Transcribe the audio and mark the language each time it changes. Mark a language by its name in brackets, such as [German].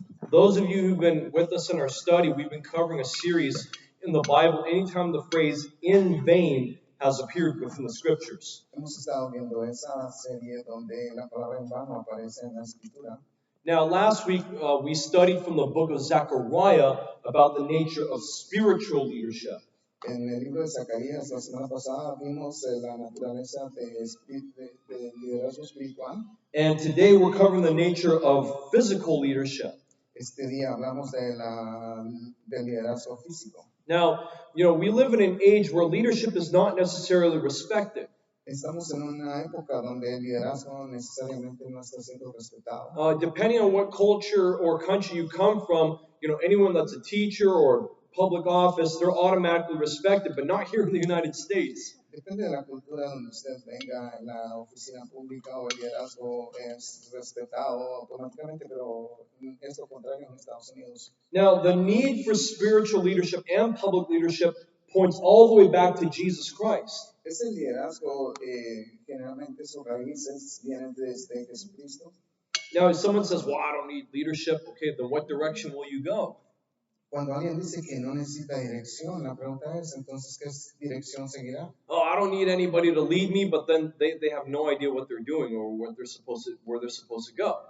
[English] Those of you who've been with us in our study, we've been covering a series in the Bible anytime the phrase in vain has appeared within the scriptures. [Spanish] Hemos estado viendo esa serie donde la palabra en vano aparece en la escritura. [English] Now, last week we studied from the book of Zechariah about the nature of spiritual leadership. [Spanish] En el libro de Zacarías, la semana pasada, vimos la naturaleza de liderazgo espiritual. [English] And today we're covering the nature of physical leadership. [Spanish] Este día hablamos del liderazgo físico. [English] Now, we live in an age where leadership is not necessarily respected. [Spanish] Estamos en una época donde el liderazgo necesariamente no está siendo respetado. [English] Depending on what culture or country you come from, anyone that's a teacher or public office, they're automatically respected, but not here in the United States. [Spanish] Depende de la cultura donde usted venga, la oficina pública o el liderazgo es respetado automáticamente, pero es lo contrario en Estados Unidos. [English] Now, the need for spiritual leadership and public leadership points all the way back to Jesus Christ. [Spanish] Este liderazgo generalmente sus raíces vienen desde Jesucristo. [English] Now, if someone says, well, I don't need leadership, okay, then what direction will you go? [Spanish] Cuando alguien dice que no necesita dirección, la pregunta es entonces ¿qué dirección seguirá? [English] Oh, I don't need anybody to lead me, but then they have no idea what they're doing or where they're supposed to go.